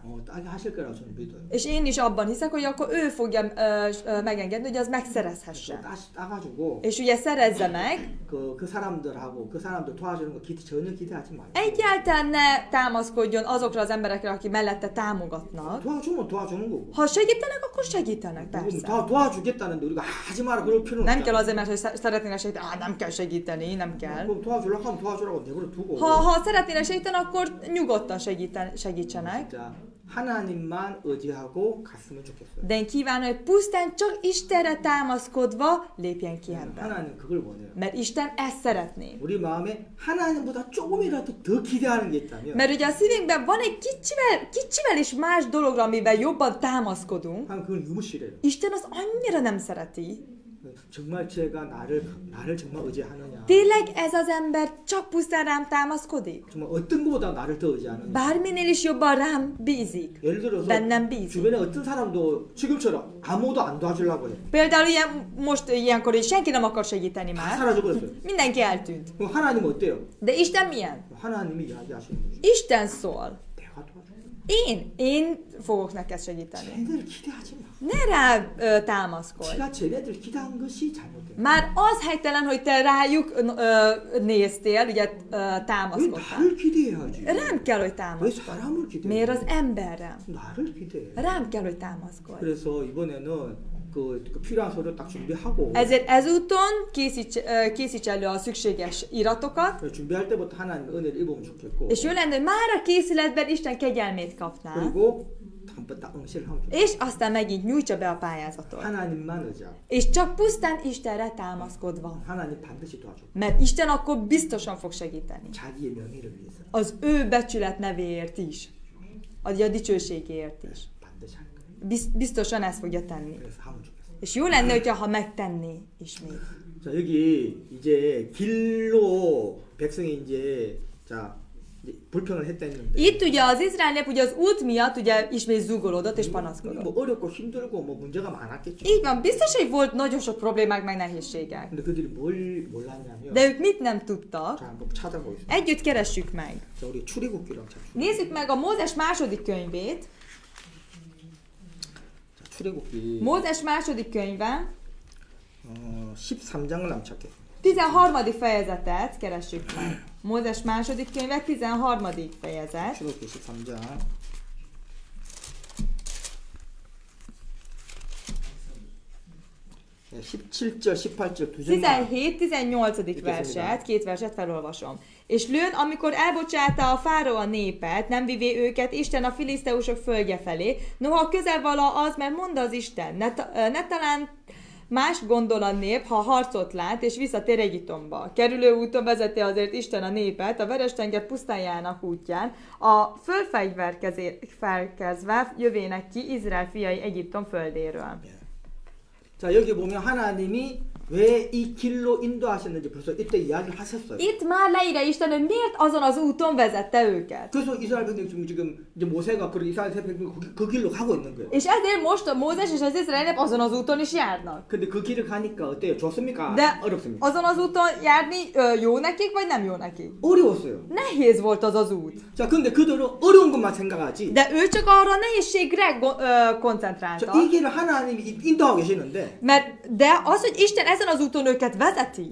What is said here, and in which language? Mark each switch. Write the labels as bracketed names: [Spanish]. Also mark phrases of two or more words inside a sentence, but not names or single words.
[Korean] 따게 하실 거라고 저는 믿어요. [Hungarian] És én is abban hiszek, hogy akkor ő fogja megengedni, hogy az megszerezhesse. [Korean] 따가지고. [Hungarian] És ugye szerezze meg. [Korean] 그 사람들하고 그 사람들 도와주는 거 전혀 기대하지 말고. [Hungarian] Egyáltalán ne támaszkodjon azokra az emberekre, akik mellette támogatnak. [Korean] 도와주면 도와주는 거고. [Hungarian] Ha segítenek, akkor segítenek, persze. [Korean] 도와주겠다는데 우리가 하지 마라 그럴 필요는 [Hungarian] Nem kell azért, mert hogy szeretnének segíteni. Nem kell segíteni, nem kell. [Korean] 그럼 도와주려고 하면 도와주라고 내버려 두고. [Hungarian] Ha szeretnének segíteni, akkor nyugodtan segítsenek. [Korean] 진짜 하나님만 의지하고 갔으면 좋겠어요. [Hungarian] De én kívánom, hogy pusztán csak Istenre támaszkodva lépjen ki ebben. [Korean] 하나님 그걸 원해요. [Hungarian] Mert Isten ezt szeretné. [Korean] 우리 마음에 하나님보다 조금이라도 더 기대하는 게 있다면. [Hungarian] Mert ugye a szívünkben van egy kicsivel is más dologra, amivel jobban támaszkodunk. [Korean] 그걸 너무 싫어요. [Hungarian] Isten az annyira nem szereti. [Korean] 정말 제가 나를 정말 의지하느냐. [Hungarian] Tényleg ez az ember csak pusztán rám támaszkodik? [Korean] 정말 어떤 것보다 나를 더 의지하느냐. [Hungarian] Bárminél is jobban rám bízik. [Korean] 예를 들어서 [Hungarian] bennem bízik. [Korean] 주변에 어떤 사람도 지금처럼 아무도 안 도와주려고 해. [Hungarian] Például most ilyenkor is senki nem akar segíteni [Korean] 다 [Hungarian] már. [Korean] 사라져버렸어요. [Hungarian] Mindenki eltűnt. [Korean] 그럼 하나님은 어때요? [Hungarian] De Isten milyen? [Korean] 하나님이 이야기하시는 거죠. [Hungarian] Isten szól. [Korean] 내가 도와줄게. [Hungarian] Én fogok neked segíteni. [Korean] 쟤네들 기대하지 마. [Hungarian] Ne rá támaszkodj. [Korean] 네가 쟤네들 기대한 것이 잘못된. [Hungarian] Már az helytelen, hogy te rájuk néztél, ugye [Korean] 왜 [Hungarian] támaszkodtál. [Korean] 나를 기대해야지? [Hungarian] Rám kell, hogy [Korean] 왜 [Hungarian] támaszkodj. [Korean] 사람을 기대해? [Hungarian] Miért az emberre? [Korean] 나를 기대해. [Hungarian] Rám kell, hogy támaszkodj. [Korean] 그래서 이번에는 그 필요한 서류 딱 준비하고. [Hungarian] Ezért ezúton készíts elő a szükséges iratokat, [Korean] 준비할 때부터 하나님 은혜를 입으면 좋겠고. [Hungarian] és jó lenne, hogy már a készületben Isten kegyelmét kapnál, [Korean] 그리고 한번 딱 응시를 하면 좋겠고. [Hungarian] és aztán megint nyújtsa be a pályázatot. [Korean] 하나님만 의지하고. [Hungarian] És csak pusztán Istenre támaszkodva. [Korean] 하나님 반드시 도와줘. [Hungarian] Mert Isten akkor biztosan fog segíteni. [Korean] 자기의 명예를 위해서. [Hungarian] Az ő becsület nevéért is. A dicsőségéért is. [Korean] 반드시 할 거예요. [Hungarian] Biztosan ezt fogja tenni. [Korean] 그래서 하면 좋겠어요. [Hungarian] És jó lenne, hogyha megtenné ismét. [Korean] 자, 여기 이제 길로 백성이 이제 불평을 했다 했는데. [Hungarian] Itt ugye az izrael nép ugye az út miatt ugye ismét zúgolódott és [Korean] 뭐 [Hungarian] panaszkodott. [Korean] 어렵고 힘들고 뭐 문제가 많았겠죠. [Hungarian] Így van, biztos, hogy volt nagyon sok problémák meg nehézségek. [Korean] 근데 그들이 뭘 몰랐냐면. [Hungarian] De ők mit nem tudtak? [Korean] 자, 한번 찾아보겠습니다. [Hungarian] Együtt keressük meg. [Korean] 자, 우리 출애굽기로 한번 찾습니다. [Hungarian] Nézzük meg a Mózes második könyvét. [Korean] 자, 출애굽기. [Hungarian] Mózes második könyve. [Korean] 13장을 한번 찾겠습니다. [Hungarian] 13. fejezetet keressük meg. Mózes második könyve, 13. fejezet. 출애굽기 13장. 17절, 18절 두 절만. 17-18. verset, két verset felolvasom. És lőn, amikor elbocsátta a fáraó a népet, nem vivé őket Isten a filiszteusok földje felé, noha közel vala az, mert mondta az Isten, ne talán más gondol a nép, ha harcot lát, és visszatér Egyiptomba. Kerülő úton vezeti azért Isten a népet a Veres-tenger pusztájának útján, a fölfegyverkezve jövének ki Izrael fiai Egyiptom földéről. [Korean] 자, 여기 보면 하나님이 왜 이 길로 인도하셨는지 벌써 이때 이야기를 하셨어요. [Hungarian] Itt már leírja Isten, hogy miért azon az úton vezette őket. [Korean] 그래서 이스라엘 백성이 지금 이제 모세가 그 이스라엘 백성이 그 길로 가고 있는 거예요. [Hungarian] És ezért most a Mózes és az izrael nép azon az úton is járnak. [Korean] 근데 그 길을 가니까 어때요? 좋습니까? [Hungarian] De [Korean] 어렵습니까? [Hungarian] azon az úton járni jó nekik, vagy nem jó nekik? [Korean] 어려웠어요. [Hungarian] Nehéz volt az az út. [Korean] 자, 근데 그들은 어려운 것만 생각하지. [Hungarian] De ő csak arra a nehézségre [Korean] 자, [Hungarian] koncentráltak. [Korean] 이 길을 하나님이 인도하고 계시는데. [Hungarian] De az, hogy Isten ezen az úton őket vezeti,